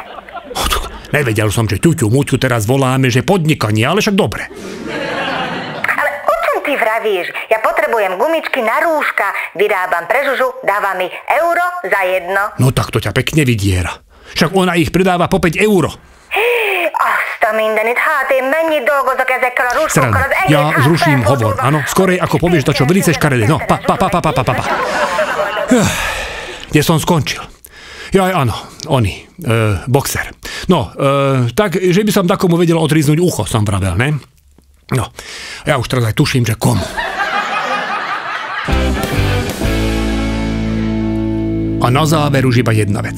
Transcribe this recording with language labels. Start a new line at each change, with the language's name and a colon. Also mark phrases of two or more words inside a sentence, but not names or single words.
Slovak: Nevedel som, že ťuťu muťu teraz voláme, že podnikanie, ale však dobre. Ale o čom ty vravíš? Ja potrebujem gumičky na rúška, vyrábam pre Žužu, dáva mi euro za 1. No tak to ťa pekne vydiera. Však ona ich predáva po 5 euro.
Hungarian: Azt a mindenit, hát én mennyit dolgozok ezekkel a rúskokkal, az egész
Slovak: ja zruším hovor, áno, skorej ako povieš to, čo velice škaredé. No, pa. Kde som skončil? Ja, áno, oni, boxer. No, tak, že by som takomu vedel odriznúť ucho, som vravel, ne? No, ja už teraz aj tuším, že komu. A na záver už iba jedna vec.